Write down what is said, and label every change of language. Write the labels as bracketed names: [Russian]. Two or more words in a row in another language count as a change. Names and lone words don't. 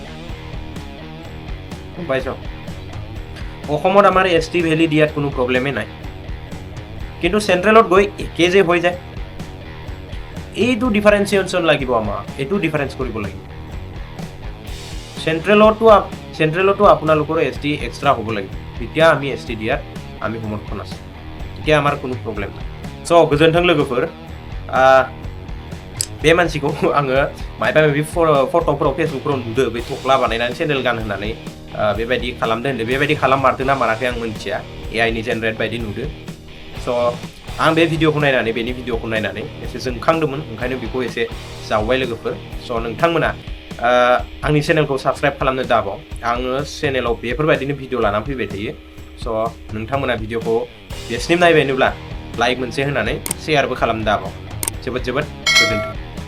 [Assamese] পাইছ অসমত আমাৰ এছ টি ভেলি দিয়াত কোনো প্ৰব্লেমেই নাই কিন্তু চেণ্ট্ৰেলত গৈ একে যে হৈ যায় এইটো ডিফাৰেঞ্চিয়েশ্যন লাগিব আমাক এইটো ডিফাৰেঞ্চ কৰিব লাগিব চেণ্ট্ৰেলতো আপোনালোকৰ এছ টি এক্সট্ৰা হ'ব লাগিব তেতিয়া আমি এছ টি দিয়াত আমি সমৰ্থন আছোঁ তেতিয়া আমাৰ কোনো প্ৰব্লেম নাই [Bodo] स' गोजोन्थों लोगोफोर बे मानसिखौ आङो मायबा माबि फट'फोराव फेसबुकफोराव नुदो बे थख्ला बानायनानै सेन्देल गानहोनानै बेबायदि खालामदो होनदो बेबायदि खालाममारदो ना माराखै आं मिन्थिया एआइनि जेनेरेट बायदि नुदो स' आं बे भिडिअखौ नायनानै बेनि भिडिअखौ नायनानै एसे जोंखांदोंमोन ओंखायनो बेखौ एसे जावबाय लोगोफोर स' नोंथांमोना आंनि चेनेलखौ साबस्क्राइब खालामनो दाबाव आङो चेनेलाव बेफोरबायदिनो भिडिअ लानानै फैबाय थायो स' नोंथांमोना भिडिअखौ बेसिम नायबायनोब्ला लाइक मोनसे होनानै शेयारबो खालामनो दाबाव जोबोद गोजोन्थों